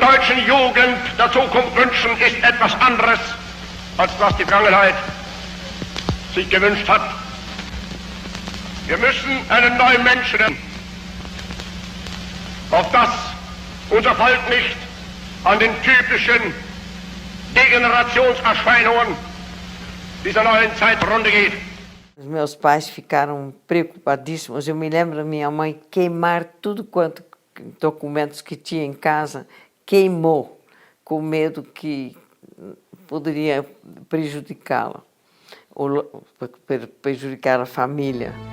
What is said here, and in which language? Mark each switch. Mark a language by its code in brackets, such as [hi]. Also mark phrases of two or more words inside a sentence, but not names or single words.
[de] deutschen Jugend der Zukunft wünschen, ist etwas anderes, als was die Vergangenheit sich gewünscht hat. Wir müssen einen neuen Menschen, auf das unser Volk nicht an den typischen Degenerationserscheinungen dieser neuen Zeit zugrunde geht. [pt] Os meus pais ficaram preocupadíssimos. Eu me lembro da minha mãe queimar tudo quanto documentos que tinha em casa, queimou, com medo que poderia prejudicá-la, ou prejudicar a família.